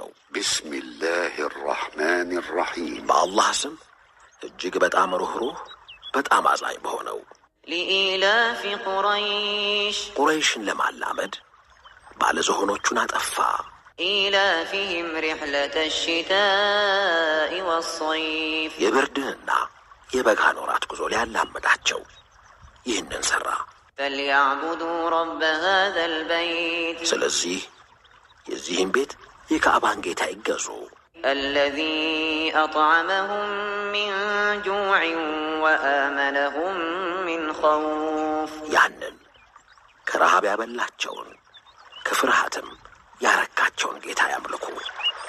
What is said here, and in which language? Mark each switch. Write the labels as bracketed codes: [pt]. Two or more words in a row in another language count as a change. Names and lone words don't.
[ar] ቢስሚላህ الرحمن الرحيم [am] በአላህ ስም እጅግ በጣም ርኅሩህ በጣም አዛኝ በሆነው [ar] لإيلاف قريش [am] ቁረይሽን ለማላመድ ባለዝሆኖቹን አጠፋ። [ar] إيلافهم رحلة الشتاء والصيف [am] የብርድንና የበጋን ወራት ጉዞ ሊያላምዳቸው ይህንን ሠራ። [ar] فليعبدوا رب هذا البيت [am] ስለዚህ የዚህም ቤት የካዕባን ጌታ ይገዙ [ar] الذي أطعمهم من جوع وآمنهم من خوف [am] ያንን ከረሃብ ያበላቸውን ከፍርሃትም ያረካቸውን ጌታ ያምልኩ።